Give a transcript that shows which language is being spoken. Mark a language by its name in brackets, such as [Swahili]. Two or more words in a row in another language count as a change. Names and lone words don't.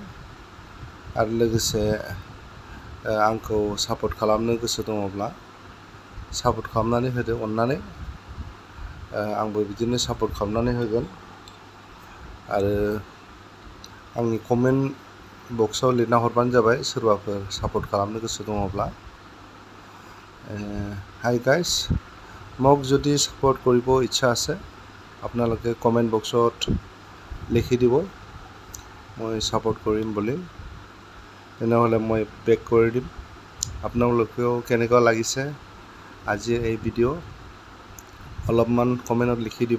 [Bodo] आरो लोगोसे आंखौ सापर्ट खालामनो गोसो दङब्ला सापर्ट खालामनानै होदो अननानै। आंबो बिदिनो सापर्ट खालामनानै होगोन। आरो आंनि कमेन्ट बक्सआव लिरना हरबानो जाबाय सोरबाफोर सापर्ट खालामनो गोसो दङब्ला। [English] hi guys, [Assamese] মোক যদি ছাপোৰ্ট কৰিব ইচ্ছা আছে আপোনালোকে কমেণ্ট বক্সত লিখি দিব, মই ছাপোৰ্ট কৰিম বুলি। তেনেহ'লে মই বেক কৰি দিম। আপোনালোকেও কেনেকুৱা লাগিছে আজি এই ভিডিঅ' অলপমান কমেণ্টত লিখি দিব।